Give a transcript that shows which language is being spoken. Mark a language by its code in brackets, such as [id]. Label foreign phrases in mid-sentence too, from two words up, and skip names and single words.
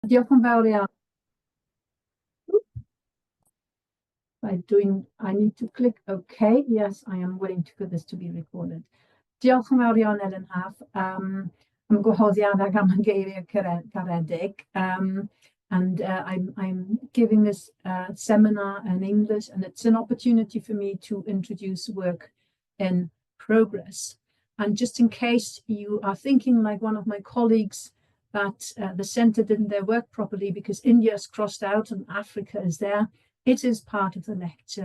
[cy] Diolch yn fawr iawn. [en] I need to click OK. Yes, I am willing for this to be recorded. [cy] Diolch yn fawr iawn, Elen Haf. Am gwahoddiad ag am y geiriau caredig. [en] And I'm giving this seminar in English, and it's an opportunity for me to introduce work in progress. And just in case you are thinking, like one of my colleagues, that the centre didn't their work properly because India is crossed out and Africa is there, it is part of the lecture.